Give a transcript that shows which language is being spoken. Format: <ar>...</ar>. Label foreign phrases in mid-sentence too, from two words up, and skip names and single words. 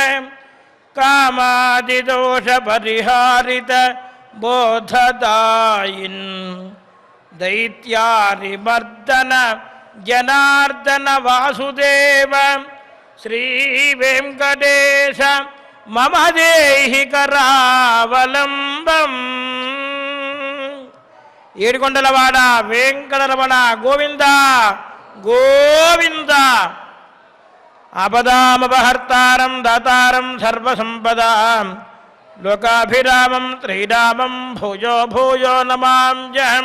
<sa>कामादिदोषपरिहारित बोधदायिन् दैत्यारिमर्दन जनार्दन वासुदेव श्री वेंकटेश मम देहि करावलंबम्।</sa> <te>ఏడుకొండలవాడ వెంకటరమణ గోవింద గోవింద।</te> <sa>ఆపదామపహర్తారం దాతారం సర్వసంపదాం లోకాభిరామం శ్రీరామం భూయో భూయో నమామ్యహం।</sa>